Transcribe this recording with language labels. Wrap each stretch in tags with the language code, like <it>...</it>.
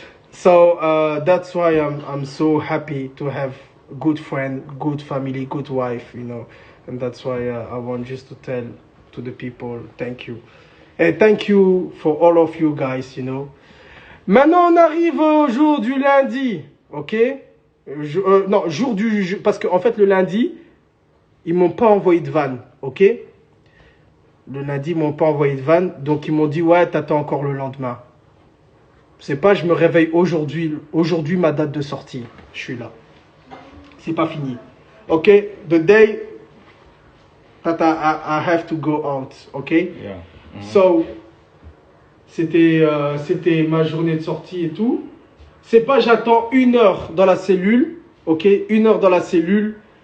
<en>So that's why I'm so happy to have good friend, good family, good wife, you know, and that's why I want just to tell to the people thank you, and thank you for all of you guys, you know.</en> <fr>Maintenant, on arrive au jour du lundi, ok? Non, parce qu'en fait, le lundi, ils m'ont pas envoyé de van, ok? Le lundi, ils m'ont pas envoyé de van, donc ils m'ont dit, ouais, t'attends encore le lendemain. C'est pas, je me réveille aujourd'hui, ma date de sortie, je suis là. C'est pas fini, ok?</fr> <en>The day that I have to go out, ok? Yeah.</en> <fr>So, c'était ma journée de sortie et tout. C'est pas j'attends 1 heure dans la cellule, ok, 1 heure dans la cellule.</fr>